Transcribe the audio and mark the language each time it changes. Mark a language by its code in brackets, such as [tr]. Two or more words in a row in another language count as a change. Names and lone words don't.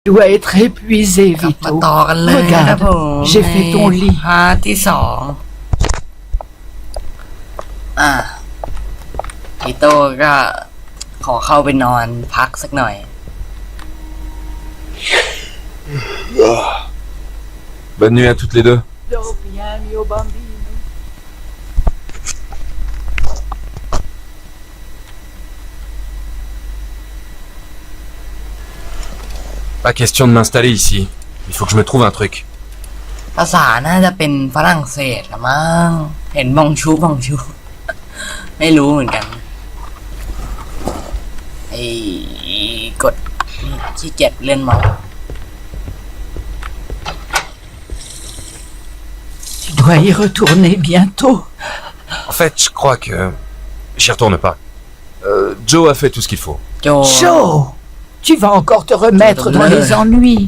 [fr] Tu dois être épuisé, [th] กลับมา [fr] Vito. [th] ต่อกันเลยนะครับผม [fr] Regarde, j'ai fait ton [th] ใน [fr] lit. [th] พาร์ทที่สองพี่โต้ก็ขอเข้าไปนอนพักสักหน่อย [fr] Bonne nuit à toutes les deux. Dors bien, [it] mio bambino. [fr] Pas question de m'installer ici. Il faut que je me trouve un truc. [th] ภาษาน่าจะเป็นฝรั่งเศสละมั้งเห็นบองชู ไม่รู้เหมือนกันไอ้กดขี้เกียจเล่นเมาส์ [fr] Tu dois y retourner bientôt. En fait, je crois que... J'y retourne pas. Joe a fait tout ce qu'il faut. โจ Joe, tu vas encore te remettre dans les ennuis.